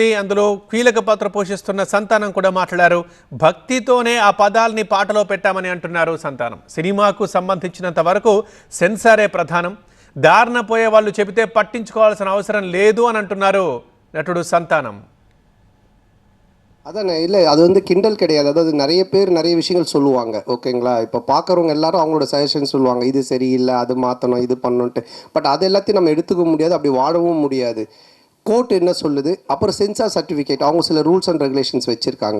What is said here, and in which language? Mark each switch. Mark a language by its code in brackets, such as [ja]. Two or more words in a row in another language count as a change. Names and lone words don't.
[te] అందులో కీలక పాత్ర పోషిస్తున్న సంతానం కూడా మాట్లాడారు. భక్తితోనే ఆ పదాల్ని పాటలో పెట్టామని అంటున్నారు సంతానం. సినిమాకు సంబంధించినంత వరకు సెన్సారే ప్రధానం, దారిన పోయే వాళ్ళు చెబితే పట్టించుకోవాల్సిన అవసరం లేదు అని అంటున్నారు నటుడు సంతానం. [ta] அதான் இல்லை, அது கிண்டல் கிடையாது. அதாவது நிறைய பேர் நிறைய விஷயங்கள் சொல்லுவாங்க, ஓகேங்களா. இப்போ பார்க்குறவங்க எல்லாரும் அவங்களோட சஜஷன் சொல்லுவாங்க, இது சரியில்லை, அது மாற்றணும், இது பண்ணணுன்ட்டு. பட் அது எல்லாத்தையும் நம்ம எடுத்துக்க முடியாது, அப்படி வாடவும் முடியாது. கோர்ட் என்ன சொல்லுது, அப்புறம் [en] censor certificate, [ta] அவங்க சில [en] rules and regulations [ta] வச்சுருக்காங்க.